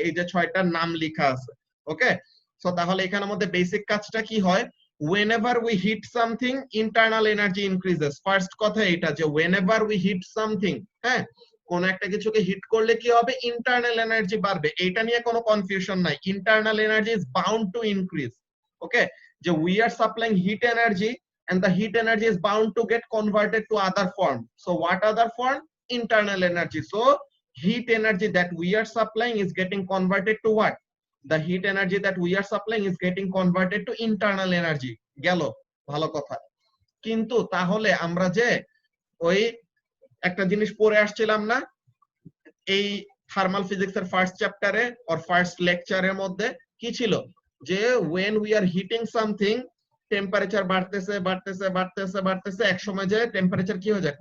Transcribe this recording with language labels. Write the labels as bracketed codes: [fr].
[bn] এই যে 6টার নাম লেখা আছে। ওকে, সো তাহলে এখানের মধ্যে বেসিক কাজটা কি হয়? [en] whenever we heat something, internal energy increases. [bn] First কথা এটা, যে [en] whenever we heat something, [bn] হ্যাঁ, কোন একটা কিছুকে হিট করলে কি হবে? [en] internal energy [bn] বাড়বে। এটা নিয়ে কোনো কনফিউশন নাই, [en] Internal energy is bound to increase. Okay, [bn] যে [en] we are supplying heat energy and the heat energy is bound to get converted to other form. So what other form? Internal energy. So heat energy that we are supplying is getting converted to what? The heat energy that we are supplying is getting converted to internal energy. [bn] গেল, ভালো কথা। কিন্তু তাহলে আমরা যে ওই একটা জিনিস পড়ে আসছিলাম না এই থার্মাল ফিজিক্সের ফার্স্ট চ্যাপ্টারে অর ফার্স্ট লেকচারের মধ্যে, কি ছিল? যে [en] when we are heating something, [bn] temperature বাড়তেছে বাড়তেছে বাড়তেছে বাড়তেছে, এক সময় যে টেম্পারেচার কি হয়ে যায়?